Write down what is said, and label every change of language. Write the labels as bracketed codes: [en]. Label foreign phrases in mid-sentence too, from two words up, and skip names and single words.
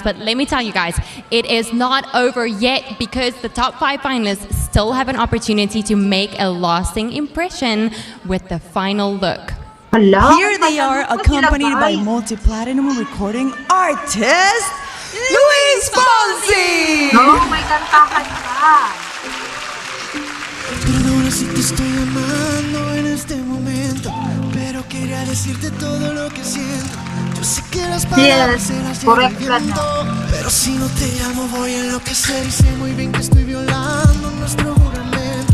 [en] But let me tell you guys, it is not over yet because the top 5 finalists still have an opportunity to make a lasting impression with the final look. Here they are, accompanied by multi-platinum recording artist Luis Fonsi. [tl] May kantahan ka. [es] Perdona si te estoy llamando en este momento, pero quería decirte todo lo que siento. Yo sé que las palabras se las lleva el viento, pero si no te llamo voy a enloquecer y sé muy bien que estoy violando nuestro juramento.